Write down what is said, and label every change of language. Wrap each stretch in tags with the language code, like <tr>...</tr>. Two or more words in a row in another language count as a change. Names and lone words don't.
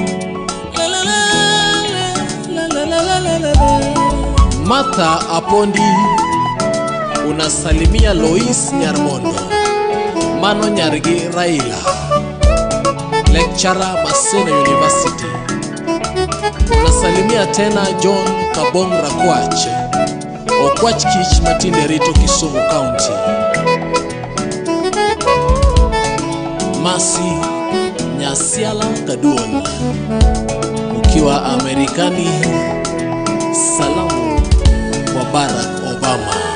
<sw>Mata Apondi, unasalimia Lois Nyarmondo, Mano Nyargi Raila, lecturer Maseno University. Unasalimia tena John Kabong Rakwach, Okwach Kich Matinde Rito, Kisumu County. Masi Nyasiala Kaduon, ukiwa Amerikani, salamu kwa Barack Obama.</sw>